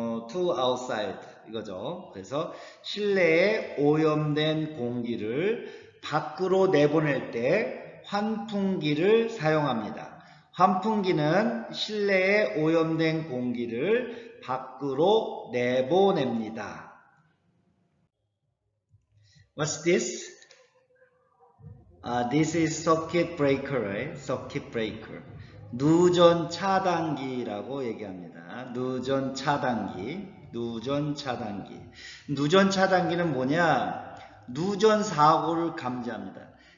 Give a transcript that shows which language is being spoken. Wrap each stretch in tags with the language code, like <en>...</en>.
<en>to outside</en> <ko>이거죠. 그래서 실내에 오염된 공기를 밖으로 내보낼 때 환풍기를 사용합니다. 환풍기는 실내에 오염된 공기를 밖으로 내보냅니다.</ko> <en>What's this? This is circuit breaker, right? circuit breaker.</en> <ko>누전 차단기라고 얘기합니다. 누전 차단기. 누전 차단기. 누전 차단기는 뭐냐? 누전 사고를 감지합니다.</ko>